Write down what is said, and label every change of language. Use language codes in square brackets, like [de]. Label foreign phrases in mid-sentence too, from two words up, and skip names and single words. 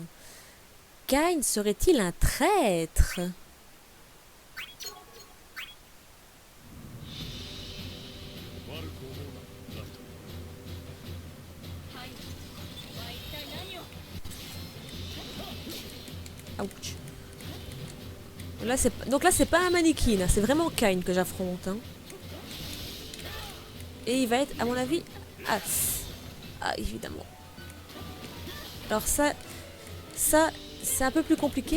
[fr] Kain serait-il un traître? [ja] はいは一体何を。 [fr] Ouch. Là, donc là, c'est pas un mannequin, c'est vraiment Kain que j'affronte. Hein. Et il va être, à mon avis... Ah, évidemment. Alors ça c'est un peu plus compliqué.